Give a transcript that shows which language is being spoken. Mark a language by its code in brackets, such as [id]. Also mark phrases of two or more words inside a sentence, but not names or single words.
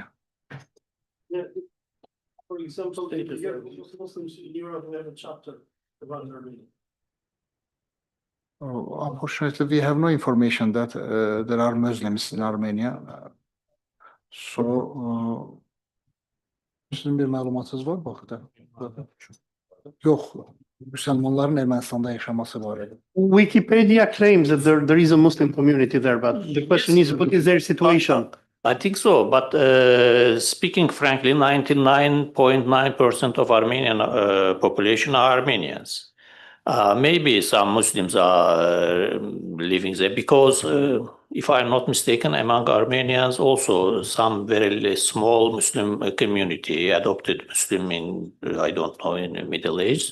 [en] Yeah. For example, Muslims in Europe have a chapter about Armenia. Unfortunately, we have no information that there are Muslims in Armenia. So, [az] sizin bir məlumatınız var bu haqda? Yox, Müslümanların Ermənistan'da yaşaması barədə. [en] Wikipedia claims that there is a Muslim community there, but the question is, what is their situation? I think so, but speaking frankly, 99.9% of Armenian population are Armenians. Maybe some Muslims are living there because, if I'm not mistaken, among Armenians also some very small Muslim community adopted Muslim in, I don't know, in the Middle Ages.